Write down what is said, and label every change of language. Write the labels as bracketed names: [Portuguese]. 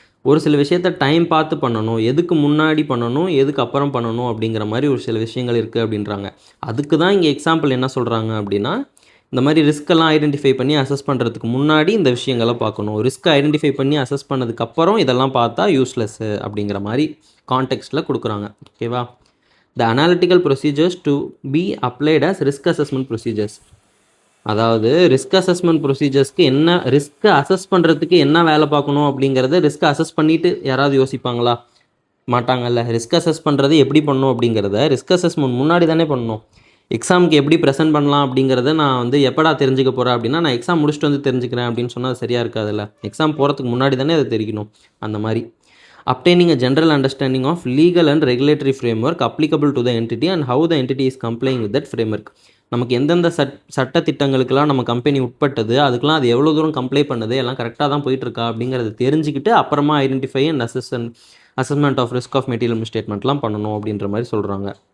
[Tamil] ஒரு சில விஷயத்த டைம் பார்த்து பண்ணணும், எதுக்கு முன்னாடி பண்ணணும் எதுக்கு அப்புறம் பண்ணணும் அப்படிங்கிற மாதிரி ஒரு சில விஷயங்கள் இருக்குது அப்படின்றாங்க. அதுக்கு தான் இங்கே எக்ஸாம்பிள் என்ன சொல்கிறாங்க அப்படின்னா, இந்த மாதிரி ரிஸ்க்கெல்லாம் ஐடென்டிஃபை பண்ணி அசஸ் பண்ணுறதுக்கு முன்னாடி இந்த விஷயங்களை பார்க்கணும், ரிஸ்க்கை ஐடென்டிஃபை பண்ணி அசஸ் பண்ணதுக்கப்புறம் இதெல்லாம் பார்த்தா யூஸ்லெஸ்ஸு அப்படிங்கிற மாதிரி கான்டெக்ஸ்ட்டில் கொடுக்குறாங்க. [English] ஓகேவா, the analytical procedures to be applied as risk assessment procedures. [Tamil] அதாவது ரிஸ்க் அசஸ்மெண்ட் ப்ரொசீஜர்ஸ்க்கு என்ன, ரிஸ்க்கை அசஸ் பண்ணுறதுக்கு என்ன வேலை பார்க்கணும் அப்படிங்கிறத ரிஸ்க்கை அசஸ் பண்ணிவிட்டு யாராவது யோசிப்பாங்களா, மாட்டாங்கல்ல. ரிஸ்க் அசஸ் பண்ணுறது எப்படி பண்ணணும் அப்படிங்கிறத ரிஸ்க் அசஸ்மெண்ட் முன்னாடி தானே பண்ணணும். எக்ஸாமுக்கு எப்படி ப்ரெசென்ட் பண்ணலாம் அப்படிங்கிறத நான் வந்து எப்படா தெரிஞ்சுக்க போகிறேன் அப்படின்னா, நான் எக்ஸாம் முடிச்சுட்டு வந்து தெரிஞ்சுக்கிறேன் அப்படின்னு சொன்னால் அது சரியாக இருக்காதுல்ல. எக்ஸாம் போகிறதுக்கு முன்னாடி தானே அதை தெரிவிக்கணும். அந்த மாதிரி [English] obtaining a general understanding of legal and regulatory framework applicable to the entity and how the entity is complying with that framework. [Tamil] நமக்கு எந்தெந்த சட்ட திட்டங்களுக்கெல்லாம் நம்ம கம்பெனி உட்பட்டது, அதுக்கெலாம் அது எவ்வளோ தூரம் கம்ப்ளை பண்ணுது, எல்லாம் கரெக்டாக தான் போயிட்டுருக்கா அப்படிங்கிறத தெரிஞ்சுக்கிட்டு அப்புறமா identify and assessment of risk of material மிஸ்டேட்மெண்ட்லாம் பண்ணணும் அப்படின்ற மாதிரி சொல்கிறாங்க.